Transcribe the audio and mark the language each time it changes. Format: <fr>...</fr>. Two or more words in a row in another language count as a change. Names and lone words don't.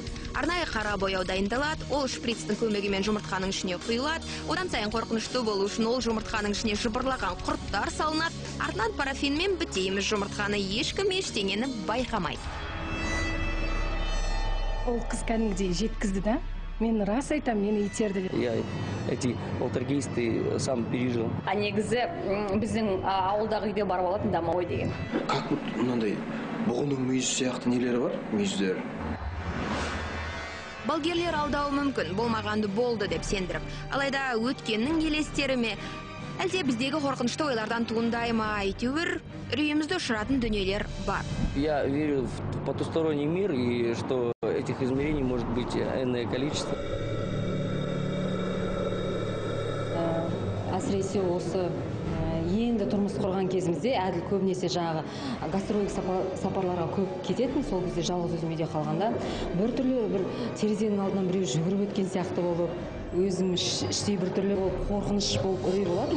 <kk>Арнайы қара бояу дайындалады, ол шприцтің көмегімен жұмыртқаның ішіне құйылады. Одан сайын қорқынышты болу үшін ол жұмыртқаның ішіне жыбырлаған құрттар салынады. Артынан парафинмен бітейміз жұмыртқаны, ешкім ештеңені байқамайды. Ол қыз кәдімгідей жеткізді да? Мен рас айтам, мені итерді.</kk> <ru>Я эти полтергейсты сам пережил.</ru> <kk>А негізі біздің ауылдағы үйде барып алатын домовой деген. Как мынандай бұғының мүйізі сияқты нелері бар, мүйіздері? Балгерлер алдауы мүмкін, болмағанды болды деп сендіріп. Алайда өткеннің елестері ме? Әлде біздегі қорқынышты ойлардан туындай ма? Әйтеуір үрейімізді ұшыратын дүниелер бар.</kk> <ru>Я верю в потусторонний мир и что этих измерений может быть энное количество.</ru> <kk>Әсіресе осы енді тұрмыс құрған кезімізде әділ көбінесе жаңағы гастрольдік сапарларға көп кететін, сол кезде жалғыз өзім үйде қалғанда біртүрлі бір терезенің алдынан біреу жүгіріп өткен сияқты болып, өзім іштей біртүрлі болып, қорқыныш болып, үрей болатын.</kk>